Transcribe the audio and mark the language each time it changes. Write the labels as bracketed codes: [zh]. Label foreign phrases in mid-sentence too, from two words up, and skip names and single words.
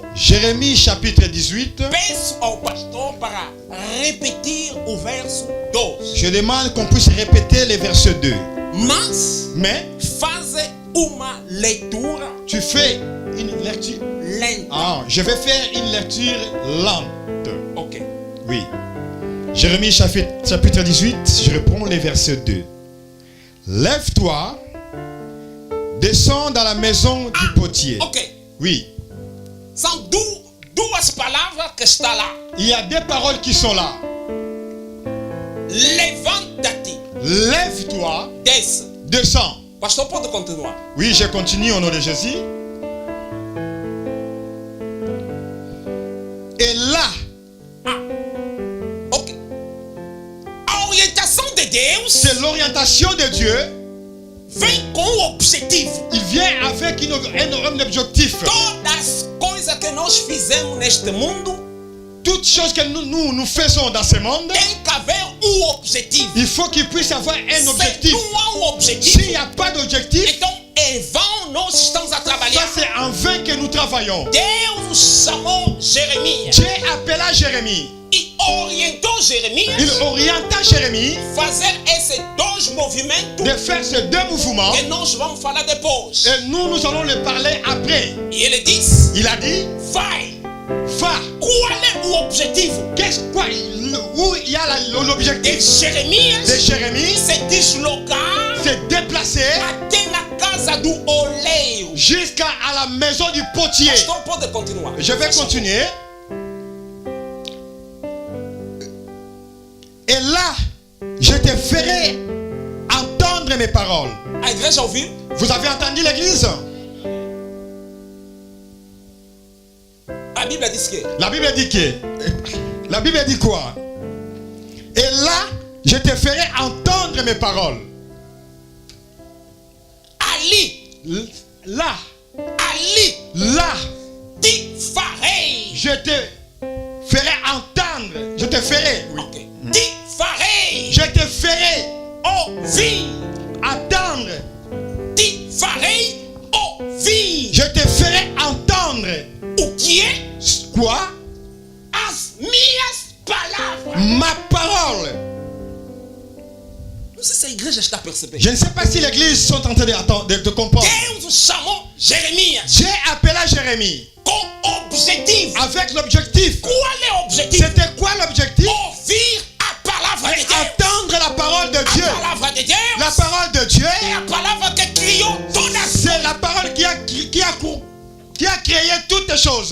[fr] Jérémie chapitre 18. [pt] Peço ao pastor para repetir o verso 2. [fr] Je demande qu'on puisse répéter les versets 2. Mais [pt] Faze uma leitura [fr] tu fais une lecture. [pt] lenta. [fr] Je vais faire une lecture lente. Ok. Oui. Jérémie chapitre 18, je reprends les versets 2. Lève-toi, Descends dans la maison du potier. Ok. Oui. [pt] São duas palavras que estão lá. [fr] Il y a des paroles qui sont là. [pt] Levanta-te. [fr] Lève-toi, [pt] Desce. [fr] descends. [pt] Pastor, pode continuar. [fr] Oui, je continue au nom de Jésus. Et là, [pt] Ok. A orientação de Deus [fr] c'est l'orientation de Dieu. [pt] vem com o objetivo. [fr] Il vient avec un objectif. [pt] Todas as coisas que nós fizemos neste mundo [fr] Toutes choses que nous faisons dans ce monde, [pt] tem que haver objetivo. [fr] il faut qu'il puisse avoir un objectif. [pt] Se não há objetivo, [fr] S'il n'y a pas d'objectif, [pt] então em vão nós estamos a [fr] ça [pt] trabalhar. [fr] c'est en vain que nous travaillons. [pt] Deus chamou Jeremias [fr] Dieu appela Jérémie. [pt] e orientou Jeremias [fr] Il orienta Jérémie [pt] fazer esses dois movimentos [fr] de faire ces deux mouvements. [pt] que nós vamos falar depois. [fr] Et nous allons le parler après. [pt] E ele disse: [fr] Il a dit, [pt] vai. [fr] va. [pt] Qual é o objetivo [fr] Où il y a [pt] de [fr] l'objectif [pt] Jeremias [fr] de Jérémie, [pt] se deslocar [fr] c'est déplacer [pt] até na casa do oleiro? [fr] jusqu'à la maison du potier. [pt] Pastor, pode continuar. [fr] Je vais continuer. Et là, je te ferai entendre mes paroles. [pt] A igreja ouviu? [fr] Vous avez entendu l'église? [pt] A Bíblia diz que [fr] La Bible dit que. La Bible dit quoi? Et là, je te ferai entendre mes paroles. [pt] ali, [fr] Là, [pt] ali, te farei. [fr] je te ferai entendre. Je te ferai. Oui. [pt] Ok. Te farei [fr] Je te ferai [pt] ouvir. [fr] attendre. [pt] Te farei ouvir. [fr] Je te ferai entendre. [pt] O que é? [fr] Quoi? [pt] As minhas palavras. [fr] Ma parole. [pt] Não sei se a igreja está percebendo. [fr] Je ne sais pas si l'église sont en train de comprendre. [pt] Deus chamou Jeremias [fr] Dieu appela Jérémie [pt] com objetivo. [fr] avec l'objectif. [pt] Qual é o objetivo? [fr] C'était quoi l'objectif? [pt] Ouvir a palavra de Deus. [fr] Entendre la parole de Dieu. [pt] A palavra de Deus [fr] La parole de Dieu, [pt] é a palavra que criou todas [fr] c'est la parole qui a créé toutes les choses.